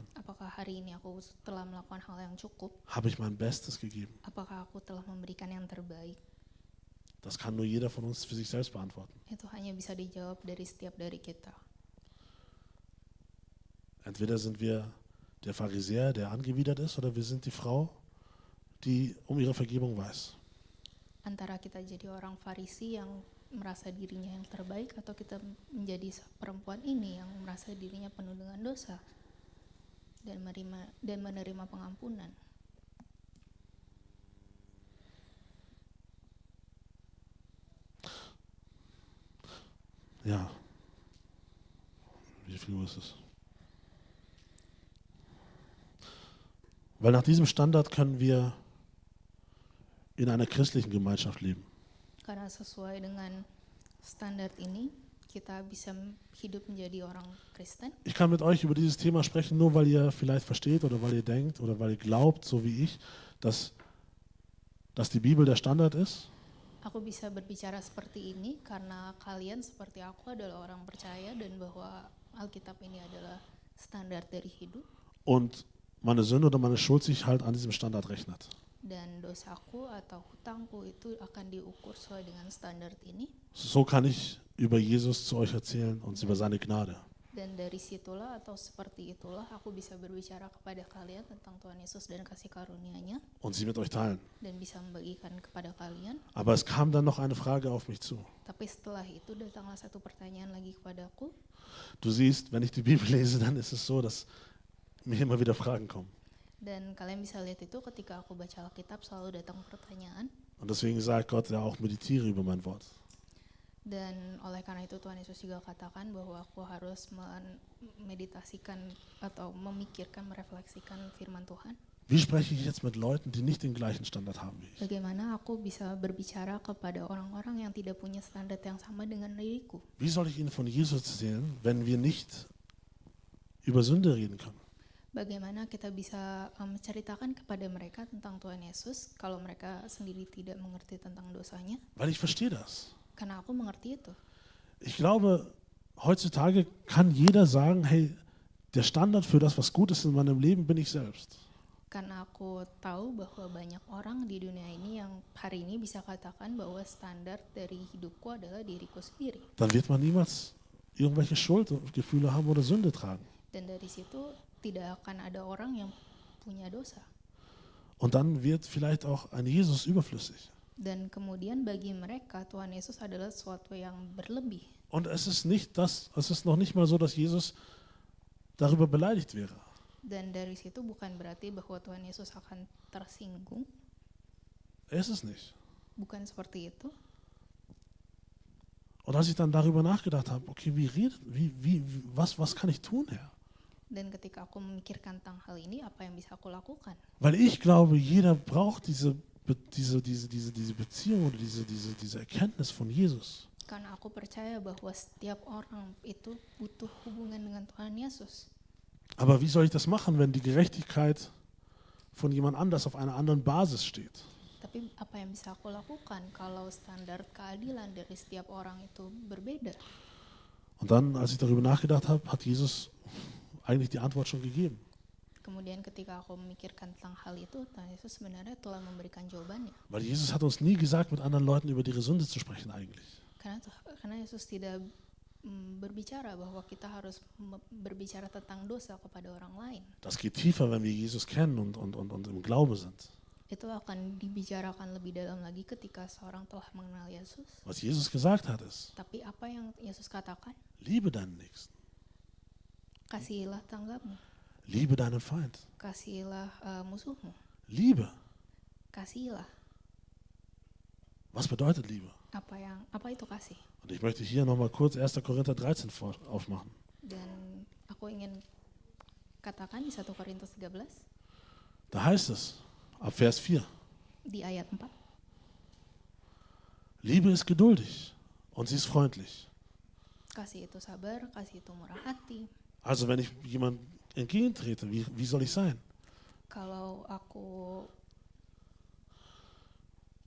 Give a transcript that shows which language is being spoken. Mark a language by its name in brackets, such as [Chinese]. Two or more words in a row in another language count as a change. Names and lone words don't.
[Indonesian] Apakah hari ini aku telah melakukan hal yang cukup? [German] Habe ich mein Bestes gegeben? [Indonesian] Apakah aku telah memberikan yang terbaik? [German] Das kann nur jeder von uns für sich selbst beantworten. [Indonesian] Itu hanya bisa dijawab dari setiap dari kita. [German] Entweder sind wir der Pharisäer, der angewidert ist, oder wir sind die Frau, die um ihre Vergebung weiß. [Indonesian] Antara kita jadi orang Farisi yang merasa dirinya yang terbaik, atau kita menjadi perempuan ini yang merasa dirinya penuh dengan dosa dan menerima pengampunan. [German] Ja. Wie viel Uhr ist es? Weil nach diesem Standard können wir in einer christlichen Gemeinschaft leben. [Indonesian] Karena sesuai dengan standar ini, kita bisa hidup menjadi orang Kristen. [German] Ich kann mit euch über dieses Thema sprechen, nur weil ihr vielleicht versteht oder weil ihr denkt oder weil ihr glaubt, so wie ich, dass die Bibel der Standard ist. [Indonesian] Aku bisa berbicara seperti ini karena kalian seperti aku adalah orang percaya dan bahwa Alkitab ini adalah standar dari hidup. [German] Und meine Sünde oder meine Schuld sich halt an diesem Standard rechnet. [Indonesian] Dan dosaku atau hutangku itu akan diukur sesuai dengan standar ini. [German] So kann ich über Jesus zu euch erzählen und über seine Gnade. [Indonesian] Dan dari situlah atau seperti itulah aku bisa berbicara kepada kalian tentang Tuhan Yesus dan kasih karunia-Nya [German] Und sie mit euch teilen. [Indonesian] dan bisa membagikan kepada kalian. [German] Aber es kam dann noch eine Frage auf mich zu. [Indonesian] Tapi setelah itu datanglah satu pertanyaan lagi kepadaku. [German] Du siehst, wenn ich die Bibel lese, dann ist es so, dass mir immer wieder Fragen kommen. [Indonesian] Dan kalian bisa lihat itu ketika aku baca Alkitab selalu datang pertanyaan. [German] Und deswegen sagt Gott ja auch, meditiere über mein Wort. [Indonesian] Dan oleh karena itu Tuhan Yesus juga katakan bahwa aku harus memeditasikan atau memikirkan, merefleksikan firman Tuhan. [German] Wie spreche ich jetzt mit Leuten, die nicht den gleichen Standard haben wie ich? [Indonesian] Bagaimana aku bisa berbicara kepada orang-orang yang tidak punya standar yang sama dengan diriku? [German] Wie soll ich ihnen von Jesus erzählen, wenn wir nicht über Sünde reden können? [Indonesian] Bagaimana kita bisa menceritakan kepada mereka tentang Tuhan Yesus kalau mereka sendiri tidak mengerti tentang dosanya? [German] Weil ich verstehe das. [Indonesian] Karena aku mengerti itu. [German] Ich glaube, heutzutage kann jeder sagen, hey, der Standard für das, was gut ist in meinem Leben, bin ich selbst. [Indonesian] Karena aku tahu bahwa banyak orang di dunia ini yang hari ini bisa katakan bahwa standar dari hidupku adalah diriku sendiri. [German] Dann wird man niemals irgendwelche Schuldgefühle haben oder Sünde tragen. [Indonesian] Dan dari situ tidak akan ada orang yang punya dosa. [German] Und dann wird vielleicht auch ein Jesus überflüssig. [Indonesian] Dan kemudian bagi mereka Tuhan Yesus adalah sesuatu yang berlebih. [German] Und es ist noch nicht mal so, dass Jesus darüber beleidigt wäre. [Indonesian] Dan dari situ bukan berarti bahwa Tuhan Yesus akan tersinggung. [German] Es ist nicht. [Indonesian] Bukan seperti itu. [German] Und als ich dann darüber nachgedacht habe, okay, was kann ich tun, Herr? [Indonesian] Dan ketika aku memikirkan tentang hal ini, apa yang bisa aku lakukan? [German] Weil ich glaube, jeder braucht diese Beziehung oder diese Erkenntnis von Jesus. [Indonesian] Karena aku percaya bahwa setiap orang itu butuh hubungan dengan Tuhan Yesus. [German] Aber wie soll ich das machen, wenn die Gerechtigkeit von jemand anders auf einer anderen Basis steht? [Indonesian] Tapi apa yang bisa aku lakukan kalau standar keadilan dari setiap orang itu berbeda? [German] Und dann, als ich darüber nachgedacht habe, hat Jesus eigentlich die Antwort schon gegeben. [Indonesian] Kemudian ketika aku memikirkan tentang hal itu, Tuhan Yesus sebenarnya telah memberikan jawabannya. [German] Weil Jesus hat uns nie gesagt, mit anderen Leuten über ihre Sünde zu sprechen eigentlich. [Indonesian] Karena Yesus tidak berbicara bahwa kita harus berbicara tentang dosa kepada orang lain. [German] Das geht tiefer, wenn wir Jesus kennen und im Glaube sind. [Indonesian] Itu akan dibicarakan lebih dalam lagi ketika seorang telah mengenal Yesus. [German] Was Jesus gesagt hat ist, [Indonesian] Tapi apa yang Yesus katakan? [German] liebe deinen Nächsten, [Indonesian] Kasihilah tanggapmu, [German] liebe deinen Feind. [Indonesian] kasihilah musuhmu, [German] Liebe. [Indonesian] kasihilah. [German] Was bedeutet Liebe? [Indonesian] Apa itu kasih? [German] Und ich möchte hier nochmal kurz 1. Korinther 13 aufmachen. [Indonesian] Dan aku ingin katakan di 1 Korintus 13 [German] Da heißt es, ab Vers 4, [Indonesian] di ayat 4. [German] Liebe ist geduldig und sie ist freundlich. [Indonesian] Kasih itu sabar, kasih itu murah hati. [German] Also wenn ich jemand entgegentrete, wie soll ich sein? [Indonesian] Kalau aku